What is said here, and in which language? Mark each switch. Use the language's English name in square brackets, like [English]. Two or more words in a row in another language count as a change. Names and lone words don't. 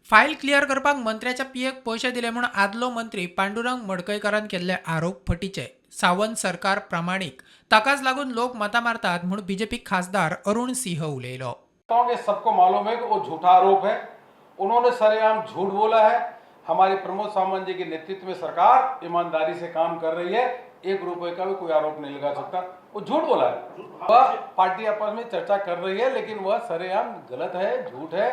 [Konkani] फाईल क्लियर करपाक मंत्र्याच्या पियेक पैसे दिले म्हणून आदलो मंत्री पांडुरंग मडकईकारान केल्ले आरोप फटीचे. सावंत सरकार प्रामाणिक, ताकाच लागून लोक मतां मारतात म्हणून बीजेपी खासदार अरुण सिंह उलयलो. [Hindi] ये सबको मालूम है कि वो झूठा आरोप है। उन्होंने सरेआम झूठ बोला है। हमारी प्रमोद सावंत जी के नेतृत्व में सरकार ईमानदारी से काम कर रही है। 1 रुपए का भी कोई आरोप नहीं लगा सकता। वो झूठ बोला है। वह पार्टी आपस में चर्चा कर रही है, लेकिन वह सरेआम गलत है, झूठ है।